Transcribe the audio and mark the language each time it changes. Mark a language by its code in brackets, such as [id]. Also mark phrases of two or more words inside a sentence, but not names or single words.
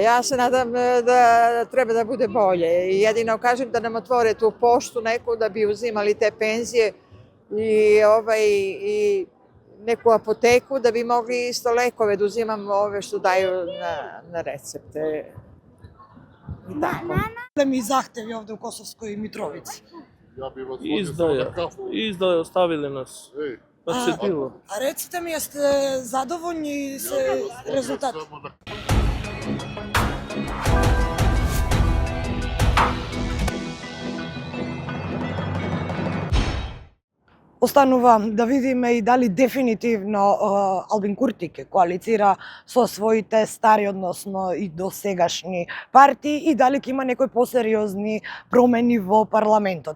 [sr] Ja se nadam da treba da bude bolje. Jedino kažem da nam otvore tu poštu neku da bi uzimali te penzije i neku apoteku da bi mogli isto lekove da uzimamo ove što daju na recepte. Problemi i zahtevi ovdje u Kosovskoj Mitrovici? Izdaje, ostavili nas. A recite mi, jeste zadovoljni sa rezultatom? [mk] Останува да видиме и дали дефинитивно Albin Kurti ќе коалицира со своите стари, односно и досегашни партии и дали ќе има некои посериозни промени во парламентот.